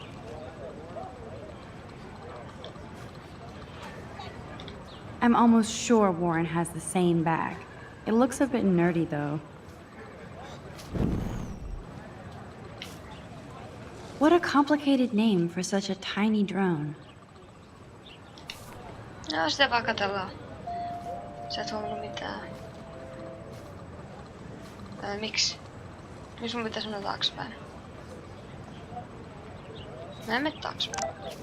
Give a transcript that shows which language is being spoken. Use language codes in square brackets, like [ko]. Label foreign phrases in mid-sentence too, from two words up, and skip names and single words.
[en] I'm almost sure Warren has the same bag. It looks a bit nerdy, though. What a complicated name for such a tiny drone. [fi] No, sitä vaan katsellaan. Sä et huomannut mitään. Miksi? Miksi mun pitäis mennä taaksepäin? Mä en mene taaksepäin.